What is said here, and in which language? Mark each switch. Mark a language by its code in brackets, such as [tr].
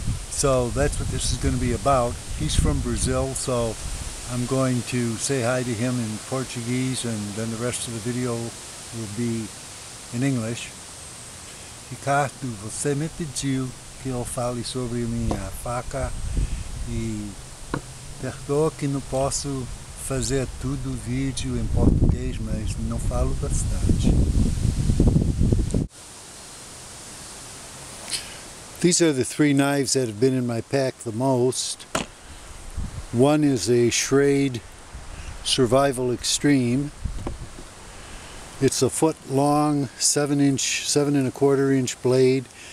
[en] So that's what this is going to be about. He's from Brazil, so I'm going to say hi to him in Portuguese, and then the rest of the video will be in English. [pt] Ricardo, você me pediu que eu fale sobre minha faca e perdoa que não posso fazer tudo vídeo em português, mas não falo bastante. [en] These are the three knives that have been in my pack the most. One is a Schrade Survival Extreme. It's a foot long, 7.25 inch blade.